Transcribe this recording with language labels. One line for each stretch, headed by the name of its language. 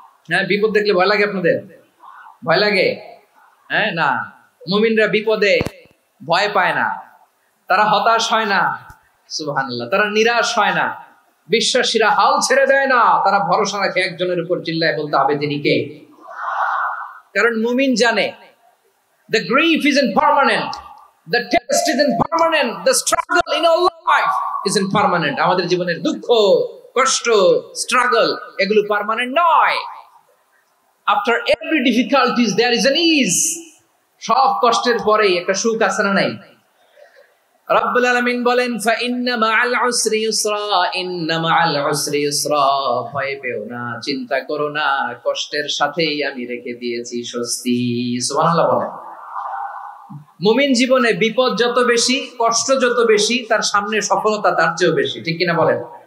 Bangla: হ্যাঁ, বিপদ দেখলে ভয় লাগে আপনাদের? ভয় লাগে? হ্যাঁ, না, মুমিনরা বিপদে ভয় পায় না, তারা হতাশ হয় না, সুবহানাল্লাহ, তারা নিরাশ হয় না। বিশ্বাসীরা হাল ছেড়ে দেয় না, তারা ভরসা রাখে একজনের উপর। চিল্লায় বলতে হবে তিনি কে? কারণ মুমিন জানে
English: the grief isn't permanent, The test isn't permanent. The struggle in our life isn't permanent.
Bangla: আমাদের জীবনের দুঃখ, কষ্ট, struggle এগুলো পার্মানেন্ট নয়।
English: After every difficulties there is an ease.
Bangla: সব কষ্টের পরেই একটা সুখ আছে না নাই? রব্বুল আলামিন বলেন
Arabic: ফাইন্না মাআল উসরি ইউসরা, ইন্না মাআল উসরি ইউসরা।
Bangla: ভয় পেও না, চিন্তা করো না, কষ্টের সাথেই আমি রেখে দিয়েছি স্বস্তি। সুবহানাল্লাহ বলেন। মুমিন জীবনে বিপদ যত বেশি, কষ্ট যত বেশি, তার সামনে সফলতা তার চেয়েও বেশি, ঠিক কিনা বলেন?